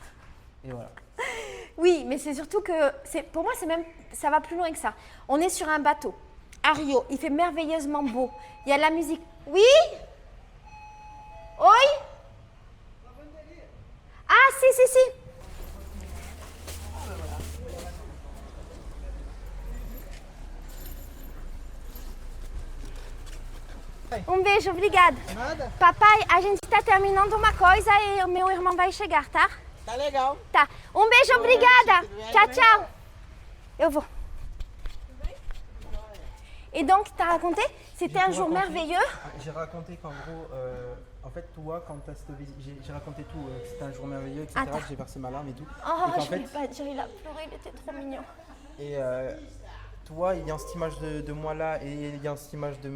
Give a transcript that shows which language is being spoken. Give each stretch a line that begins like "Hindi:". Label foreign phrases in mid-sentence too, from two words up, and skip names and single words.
French: Et voilà. Oui, mais c'est surtout que, pour moi, ça va plus loin que ça. On est sur un bateau, à Rio, il fait merveilleusement beau. Il y a de la musique. Oui? Oui? Ah, si.
Portuguese: Beijo, obrigada. Nada? Papai, a gente está terminando uma coisa e o meu irmão vai chegar, tá? Tá legal. Tá. Beijo, obrigada. Tchau, tchau. Eu vou.
French: Et donc, tu as raconté, c'était un jour merveilleux. J'ai raconté qu'en gros, en fait, toi, quand tu as cette visite, j'ai raconté tout, que c'était un jour merveilleux, etc. Attends. J'ai versé ma larme et tout. Oh, et qu'en je ne fait, vais pas dire, il a pleuré, il était trop mignon. et toi, il y a cette image de moi là, et il y a cette image de